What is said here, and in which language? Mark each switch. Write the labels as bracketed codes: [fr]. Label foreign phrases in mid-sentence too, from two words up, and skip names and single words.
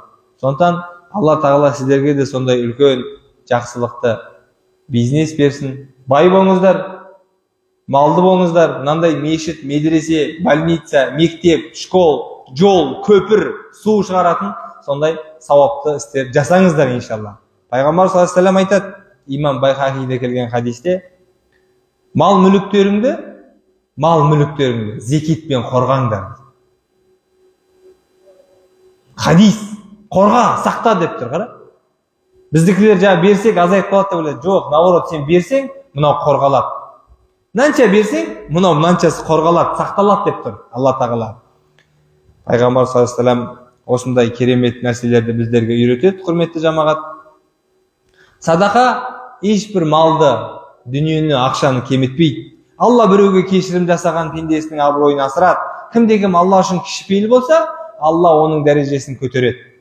[kk] Сондықтан Алла тағала сіздерге де сондай үлкен жақсылықты, бизнес берсін. Бай болыңыздар, малды болыңыздар. Мынандай мешіт, медресе, больница, мектеп, школ, жол, көпір, су шығаратын сондай сауапты істер жасаңыздар иншалла. Пайғамбар [ar] صلى الله عليه وسلم [kk] айтады, имам Байхақиде келген хадисте, мал мүліктеріңді зекетпен қорғаңдар. Хадис, қорға, сақта деп тұр, қара. Біздікілер жаңа берсек азайып қалады деп ойлайды. Жоқ, наоборот, сен берсең, мынау қорғалады. Мынанша берсең, мынау мынаншасы қорғалады, сақталады деп тұр Алла тағала. Пайғамбар [ar] صلى الله عليه وسلم [kk] осындай керемет нәрселерді біздерге үйретеді, құрметті жамағат. Садақа ешбір малды, дүниені, ақшаны кеметпейді. Алла біреуге кешірім жасаған пендесінің абыройын асырады. Кімде-кім Алла үшін кішіпейіл болса, Алла оның дәрежесін көтереді.